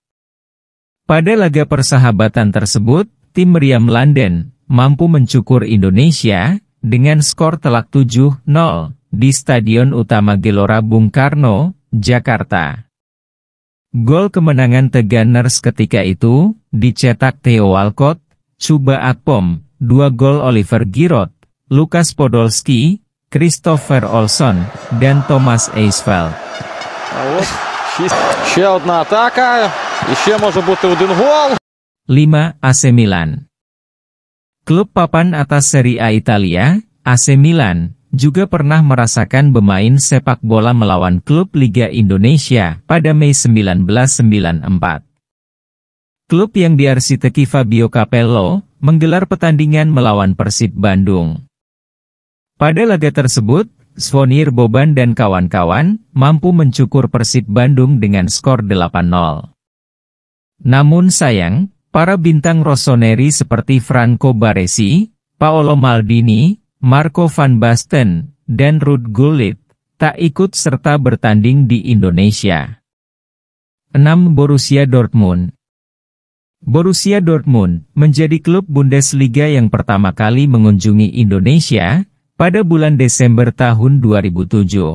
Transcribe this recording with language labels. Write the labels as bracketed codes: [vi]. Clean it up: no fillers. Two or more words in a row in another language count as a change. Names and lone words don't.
[id] Pada laga persahabatan tersebut, tim Meriam London mampu mencukur Indonesia dengan skor telak 7-0 di Stadion Utama Gelora Bung Karno, Jakarta. Gol kemenangan The Gunners ketika itu dicetak Theo Walcott, Chuba Akpom, 2 gol Oliver Giroud, Lukas Podolski, Christopher Olsson, dan Thomas Eisfeld. [uk] Ще одна атака, і ще може бути 1 гол. [id] 5. AC Milan. Klub papan atas Serie A Italia, AC Milan, juga pernah merasakan bermain sepak bola melawan klub Liga Indonesia pada Mei 1994. Klub yang diarsiteki Fabio Capello, menggelar pertandingan melawan Persib Bandung. Pada laga tersebut, Zvonimir Boban dan kawan-kawan mampu mencukur Persib Bandung dengan skor 8-0. Namun sayang, para bintang rossoneri seperti Franco Baresi, Paolo Maldini, Marco van Basten, dan Ruud Gullit tak ikut serta bertanding di Indonesia. 6. Borussia Dortmund. Borussia Dortmund menjadi klub Bundesliga yang pertama kali mengunjungi Indonesia pada bulan Desember tahun 2007.